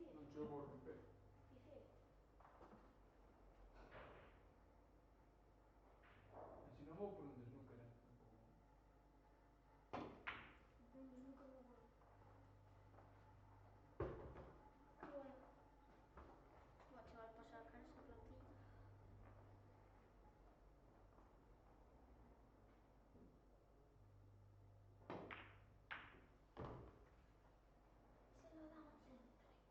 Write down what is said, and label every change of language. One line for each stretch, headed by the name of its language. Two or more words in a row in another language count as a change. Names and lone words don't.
Galician: yo vou romper. Pifiei. Así non vou por un snooker, tampouco.
Spanish: Nunca me voy. Bueno. Buah, chaval, para sacar esa plantilla. Se lo damos entre.